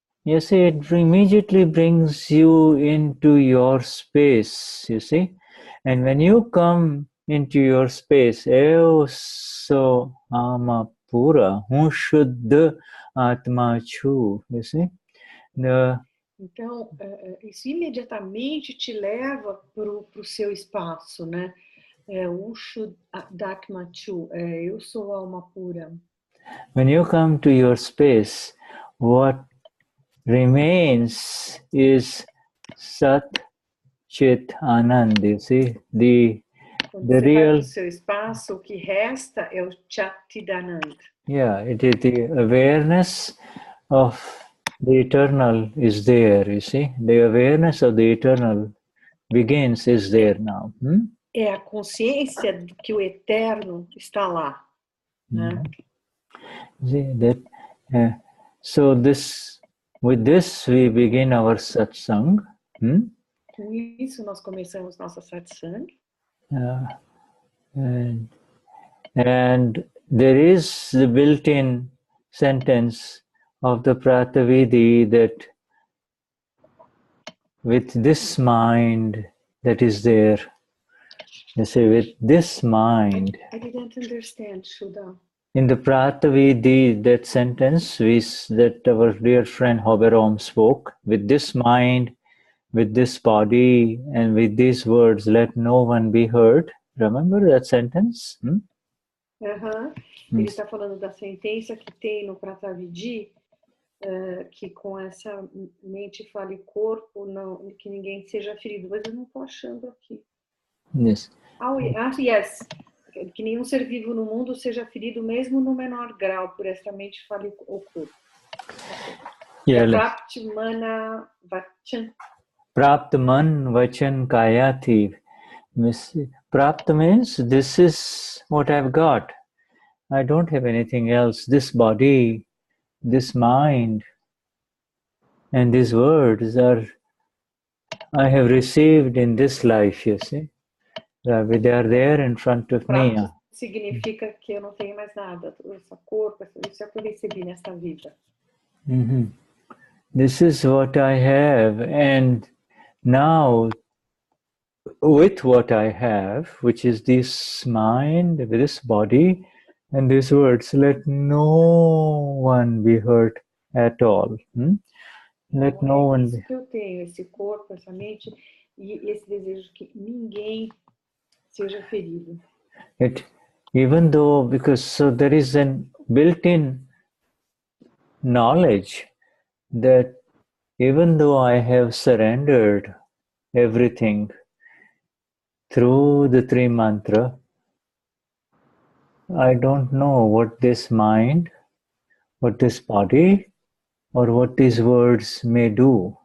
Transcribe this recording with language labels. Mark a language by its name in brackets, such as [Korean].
[English] you see, it immediately brings you into your space, you see. And when you come into your space, [Portuguese] eu sou alma pura, [Gujarati] Shuddha atma chu, [English] you see. [Portuguese] Então, isso imediatamente te leva para o seu espaço, né? Shuddha, eu sou alma pura. [English] When you come to your space, what remains is Sat Chit Anand, you see, [Portuguese] Quando [English] the [Portuguese] você vai [English] real, [Portuguese] para o seu espaço, o que resta é o Chatidanand. [English] yeah, it is the awareness of the eternal is there, you see, the awareness of the eternal begins is there now. [Portuguese] É a consciência de que o eterno está lá, né? [English] See that, so this, with this we begin our satsang. [Portuguese] Com isso nós começamos nossa satsang. [English] And there is the built-in sentence of the Pratavidi that with this mind that is there, you say with this mind. I didn't understand, Shuddha. In the Pratavidi, that sentence that our dear friend Hoberom spoke, with this mind, with this body, and with these words, let no one be hurt. Remember that sentence? [Portuguese] Ele está falando da sentença que tem no Pratavidi, que com essa mente, fala e corpo, não, que ninguém seja ferido. Mas eu não estou achando aqui. [English] Yes. Yes. [Portuguese] Que nenhum ser vivo no mundo seja ferido, mesmo no menor grau, por esta mente, fala e corpo. [Sanskrit] Praptmana vachan. Praptman vachan kayati. [English] Prapta means this is what I've got. I don't have anything else. This body, this mind, and these words are I have received in this life, you see. They are there in front of me. [Portuguese] Significa que eu não tenho mais nada. Esse corpo, isso é o que eu recebi nesta vida. [English] This is what I have, and now with what I have, which is this mind, this body, and these words, let no one be hurt at all. Let no one be. [Portuguese] Eu tenho esse corpo, essa mente e esse desejo que ninguém seja ferido. [English] Even though, because so there is an built-in knowledge that even though I have surrendered everything through the three mantra, I don't know what this mind, what this body, or what these words may do.